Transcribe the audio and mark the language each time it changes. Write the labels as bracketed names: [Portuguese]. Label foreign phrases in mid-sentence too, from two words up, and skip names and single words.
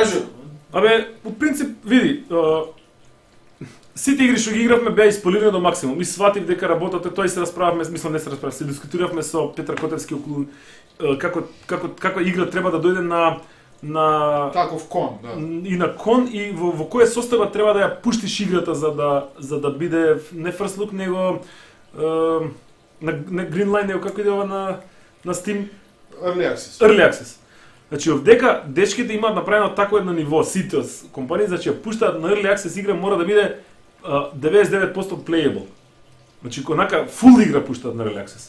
[Macedonian] Абе, по принцип, види, сите игри што ги игравме беа исполирани до максимум. И сватив дека работата, тој се расправавме, мислам не се расправавме, се дискутиравме со Петар Котевски околу како игра треба да дојде на таков кон, да. И на кон и во која состојба треба да ја пуштиш играта за да биде не [English] first look [Macedonian] него на Green Line него како иде ова на Steam Early Access. Значи овдека дечките имаат направено такво едно ниво, сите компании, значи ја пуштаат на Early Access игра мора да биде 99% playable. Значи онака фул игра пуштаат на Early Access.